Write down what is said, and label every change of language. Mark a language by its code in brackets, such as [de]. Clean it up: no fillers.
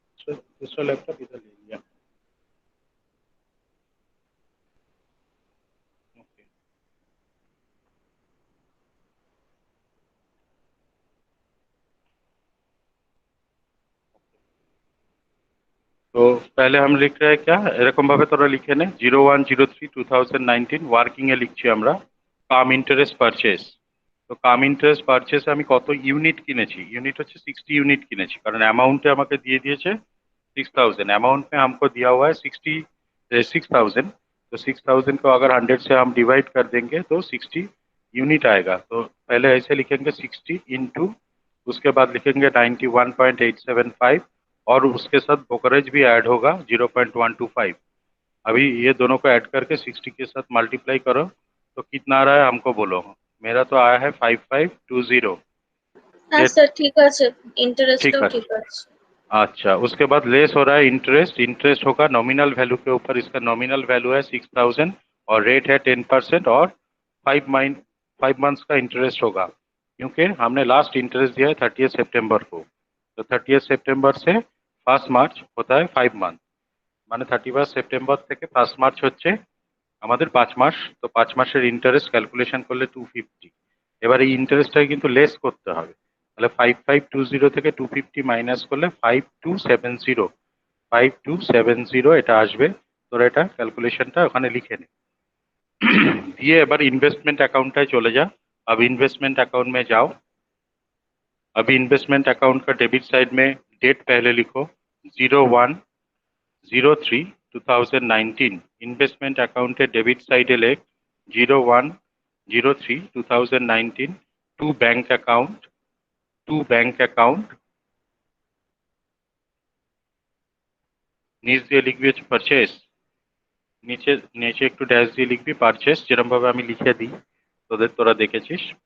[hi] दूसरा लैपटॉप इधर ले लिया। ओके, तो पहले हम लिख रहे हैं क्या [bn] এরকম ভাবে তোরা লিখে নে 01/03/2019 ওয়ার্কিং এ লিখছি আমরা কাম ইন্টারেস্ট পারচেস। তো কাম ইন্টারেস্ট পারচেসে আমি কত ইউনিট কিনেছি, ইউনিট হচ্ছে 60 यूनिट কিনেছি, [hi] कारण अमाउंट [bn] আমাকে দিয়ে দিয়েছে 6000, [hi] अमाउंट में हमको दिया हुआ है 6000। तो 6000 को अगर 100 से हम डिवाइड कर देंगे तो 60 यूनिट आएगा। तो पहले ऐसे लिखेंगे 60 इंटू, उसके बाद लिखेंगे 91.875 और उसके साथ ब्रोकरेज भी ऐड होगा 0.125। अभी ये दोनों को ऐड करके 60 के साथ मल्टीप्लाई करो तो कितना आ रहा है हमको बोलो। मेरा तो आया है 5520। [bn] হ্যাঁ স্যার ঠিক আছে, [hi] ठीक [bn] ইন্টারেস্টটাও [hi] है। [bn] ঠিক আছে। [hi] अच्छा, उसके बाद लेस हो रहा है इंटरेस्ट, इंटरेस्ट होगा नॉमिनल वैल्यू के ऊपर, इसका नॉमिनल वैल्यू है 6000 और रेट है 10% और 5 मंथ्स का इंटरेस्ट होगा, क्योंकि हमने लास्ट इंटरेस्ट दिया है 30 सितंबर को। तो 30 सितंबर से 1 मार्च होता है 5 मंथ, [bn] মানে 31 সেপ্টেম্বর থেকে 1 মার্চ হচ্ছে আমাদের 5 মাস। তো 5 মাসের ইন্টারেস্ট ক্যালকুলেশন করলে 250। এবার এই ইন্টারেস্টটাকে কিন্তু লেস করতে হবে, তাহলে 5520 থেকে 250 মাইনাস করলে 5270, 5270 এটা আসবে। তোরা এটা ক্যালকুলেশনটা ওখানে লিখে নে। দিয়ে এবার [hi] इन्वेस्टमेंट अकाउंट चले जा। अब इन्वेस्टमेंट अकाउंट में जाओ। अभी इन्वेस्टमेंट अकाउंट का डेबिट साइड में डेट पहले लिखो 01/03/2019। इन्वेस्टमेंट अकाउंट डेबिट साइड लेख 01/03/2019 to bank account, [bn] to bank account নিচ দিয়ে লিখবি হচ্ছে পারচেস, নিচে নিচে একটু ড্যাশ দিয়ে লিখবি পারচেস, যেরকম ভাবে আমি লিখে দিই তোরা দেখেছিস।